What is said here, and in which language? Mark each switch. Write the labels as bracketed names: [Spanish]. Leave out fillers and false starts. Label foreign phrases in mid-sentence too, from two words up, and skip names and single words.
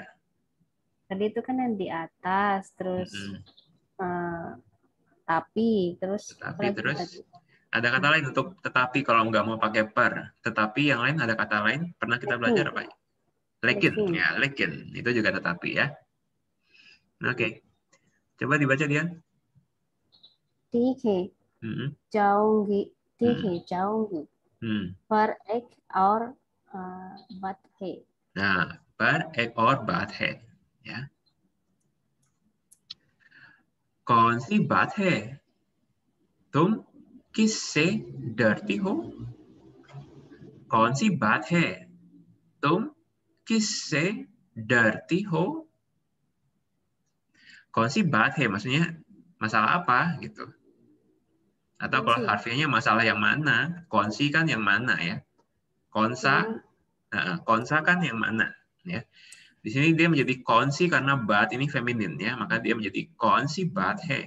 [Indonesian] Tadi itu kan yang di atas, terus tapi, terus ada kata lain untuk tetapi kalau nggak mau pakai per. Tetapi yang lain ada kata lain pernah kita belajar apa? Lekin, ya lekin itu juga tetapi ya. Oke, coba dibaca dia. [Hindi] ठीक है, जाऊंगी, ठीक है, जाऊंगी, पर एक और बात है. Nah, पर एक और बात है, ya. कौन सी बात है? तुम किससे डरती हो? कौन सी बात है? तुम किससे डरती हो? Kौन सी बात है? [Indonesian] Maksudnya masalah apa gitu? Atau kalau harfiahnya masalah yang mana? Konsi kan yang mana ya? Konsa, konsa kan yang mana? Ya. Di sini dia menjadi konsi karena bat ini feminin ya, maka dia menjadi [Hindi] कौन सी बात है.